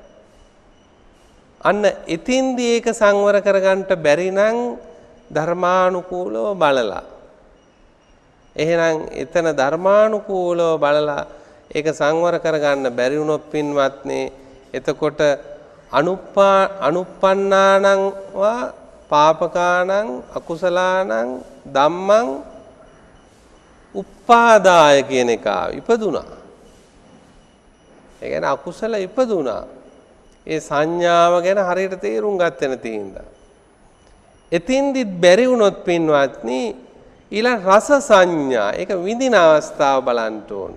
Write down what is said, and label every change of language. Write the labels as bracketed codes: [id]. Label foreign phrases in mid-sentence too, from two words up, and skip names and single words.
[si] අන්න එතින්දී ඒක සංවර කරගන්න බැරි නම් ධර්මානුකූලව බලලා. එහෙනම් එතන ධර්මානුකූලව බලලා ඒක සංවර කරගන්න බැරි වුණොත් පින්වත්නි එතකොට [pi] අනුප්පන්නානං වා පාපකානං අකුසලානං ධම්මං උපාදාය [si] කියන එක ඉපදුනා. ඒ කියන්නේ අකුසල ඉපදුනා. ඒ සංඥාව ගැන හරියට තේරුම් ගන්න නැති හින්දා. එතින්දිත් බැරි වුණොත් පින්වත්නි ඊළඟ රස සංඥා ඒක විඳින අවස්ථාව බලන්න ඕන.